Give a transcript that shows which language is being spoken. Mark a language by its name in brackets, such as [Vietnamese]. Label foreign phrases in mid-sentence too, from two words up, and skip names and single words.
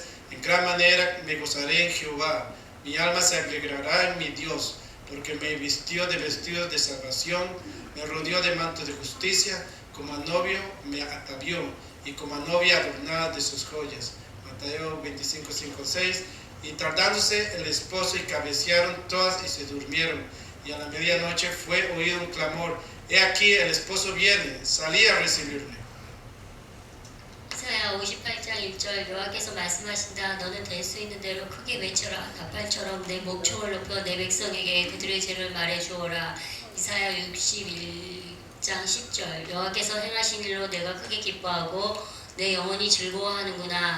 [Spanish] En gran manera me gozaré en Jehová. Mi alma se alegrará en mi Dios, porque me vistió de vestidos de salvación, me rodeó de manto de justicia, como a novio me atavió, y como a novia adornada de sus joyas. Mateo 25:5-6. Y tardándose el esposo y cabecearon todas y se durmieron. Y a la medianoche fue oído un clamor: He aquí el esposo viene, salí a recibirle. [Korean] 이사야 58장 1절 여호와께서 말씀하신다. 너는 될 수 있는 대로 크게 외쳐라. 나팔처럼 내 목청을 높여 내 백성에게 그들의 죄를 말해주어라. 이사야 61장 10절 여호와께서 행하신 일로 내가 크게 기뻐하고 내 영혼이 즐거워하는구나.